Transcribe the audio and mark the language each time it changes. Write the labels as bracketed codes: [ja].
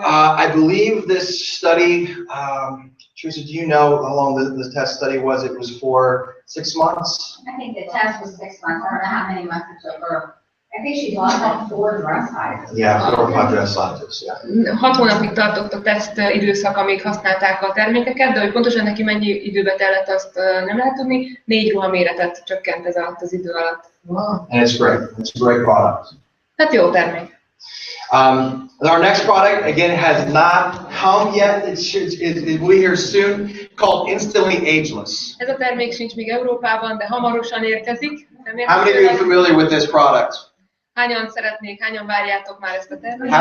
[en] I believe this study, Theresa, do you know how long the test study was? It was for 6 months? I think the test was 6 months. I don't know how many months it took her. I think she lost like 4 dress sizes. Yeah, 4 or 5 dress sizes, yeah. [hu] 6 hónapig tartott a teszt időszak, amíg használták a termékeket, de hogy pontosan neki mennyi időbe tellett, azt nem lehet tudni. 4 ruhaméretet csökkent ez alatt az idő alatt. [en] And it's great. It's a great product. [hu] Hát jó termék. [en] Our next product, again, has not come yet. It will be here soon, called Instantly Ageless. [hu] Ez a termék sincs még Európában, de hamarosan érkezik. [en] How many of you are familiar with this product? [hu] Hányan várjátok már ezt a terméket?